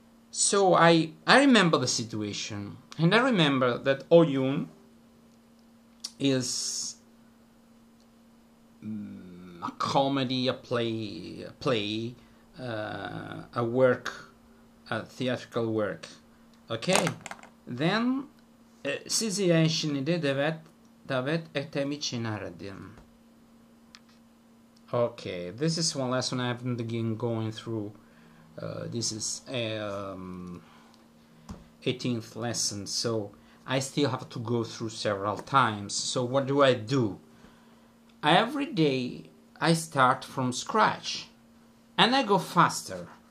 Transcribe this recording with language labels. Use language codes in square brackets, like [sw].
[en] So I remember the situation, and I remember that oyun is a comedy, a play, a work, a theatrical work. Okay, then [tr] sizi ben şimdi davet ettiğim için aradım. [en] Okay, this is one lesson I haven't been going through. This is 18th lesson, so I still have to go through several times. So what do? Every day I start from scratch, and I go faster.